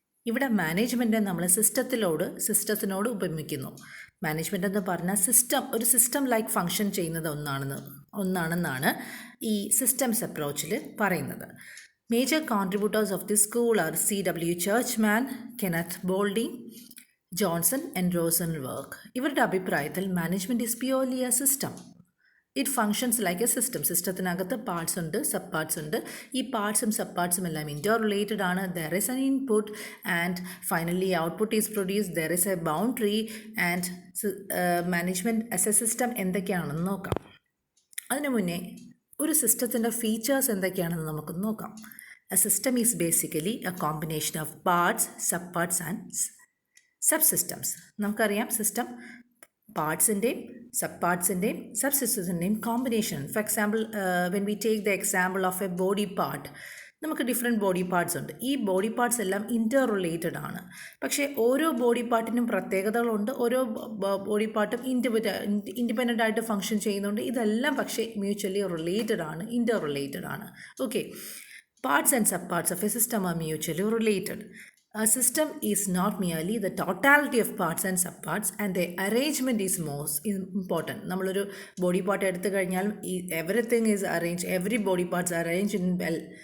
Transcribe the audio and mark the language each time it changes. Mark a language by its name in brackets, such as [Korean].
[Malayalam] ഇവിടെ മാനേജ്മെൻറ്റ് നമ്മൾ സിസ്റ്റത്തിനോട് ഉപമിക്കുന്നു. മാനേജ്മെൻറ്റ് എന്ന് പറഞ്ഞാൽ ഒരു സിസ്റ്റം ലൈക്ക് ഫങ്ഷൻ ചെയ്യുന്നത് ഒന്നാണെന്നാണ് ഈ സിസ്റ്റംസ് അപ്രോച്ചിൽ പറയുന്നത്. [English] Major contributors of this school are C.W. Churchman, Kenneth Boulding, Johnson and Rosenberg. [Malayalam] ഇവരുടെ അഭിപ്രായത്തിൽ [English] Management is purely a system. It functions like a system. [Malayalam] സിസ്റ്റത്തിനകത്ത് parts ഉണ്ട്, സബ് പാർട്സ് ഉണ്ട്. ഈ പാർട്സും സബ് പാർട്സും എല്ലാം ഇൻ്റർ related ആണ്. [English] There is an input and finally output is produce. There is a boundary and management as a system [Malayalam] എന്തൊക്കെയാണെന്ന് നോക്കാം. അതിനു മുന്നേ ഒരു സിസ്റ്റത്തിൻ്റെ ഫീച്ചേഴ്സ് എന്തൊക്കെയാണെന്ന് നമുക്ക് നോക്കാം. [English] A system is basically a combination of parts, sub parts and sub systems. [Malayalam] നമുക്കറിയാം, system പാർട്സിൻ്റെയും sub പാർട്സിൻ്റെയും sub സിസ്റ്റത്തിൻ്റെയും combination. [English] for example, when we take the example of a body part, [Malayalam] നമുക്ക് ഡിഫറെൻറ്റ് ബോഡി പാർട്സ് ഉണ്ട്. ഈ body parts എല്ലാം ഇൻ്റർ related ആണ്. പക്ഷേ ഓരോ body പാർട്ടിനും പ്രത്യേകതകളുണ്ട്. ഓരോ ബോഡി പാർട്ടും ഇൻഡിപെൻഡൻ്റ് ആയിട്ട് ഫങ്ഷൻ ചെയ്യുന്നുണ്ട്. ഇതെല്ലാം പക്ഷേ മ്യൂച്വലി റിലേറ്റഡ് ആണ്, ഇൻ്റർ റിലേറ്റഡ് ആണ്. [English] Okay, parts and sub parts of a system are mutually related. A system is not merely the totality of parts and subparts, and the arrangement is most important. [Malayalam] നമ്മളൊരു body part എടുത്തു കഴിഞ്ഞാൽ [English] Everything is arrange, every body parts arrange in well.